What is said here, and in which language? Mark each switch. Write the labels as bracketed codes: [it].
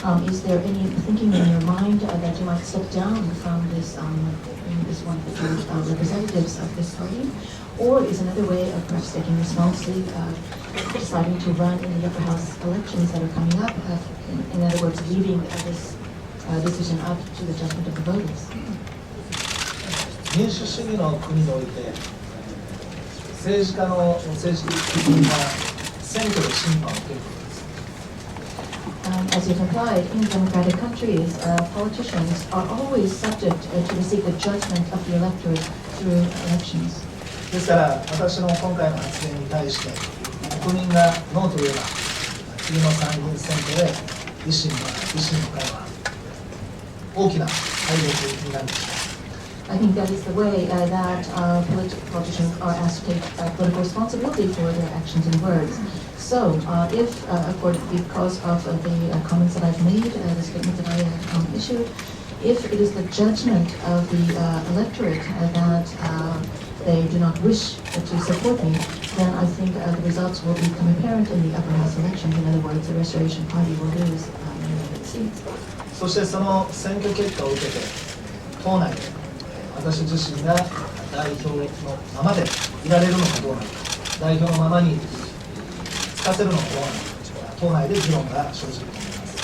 [en] Is there any thinking in your mind that you might step down from this one of the representatives of this party? Or is another way of perhaps taking responsibility, deciding to run in the upper house elections that are coming up? In other words, leaving this decision up to the judgment of the voters? [ja] 民主主義の国において政治的には選挙で審判を受けることです。 [en] As you've implied, in democratic countries, politicians are always subject to receive the judgment of the electorate through elections. [ja] ですから私の今回の発言に対して国民がノーと言えば次の参議院選挙で維新の会は大きな敗北になるでしょう。 [en] I think that is the way that politicians are asked to take political responsibility for their actions and words. So, if, because of the comments that I've made, the statement that I have issued, if it is the judgment of the electorate that they do not wish to support me, then I think the results will become apparent in the upper house elections. In other words, the Restoration Party will lose many of its seats. [ja] そしてその選挙結果を受けて党内で私自身が代表のままでいられるのかどうなのか、代表のままにつかせるのかどうなのか、党内で議論が生じると思います。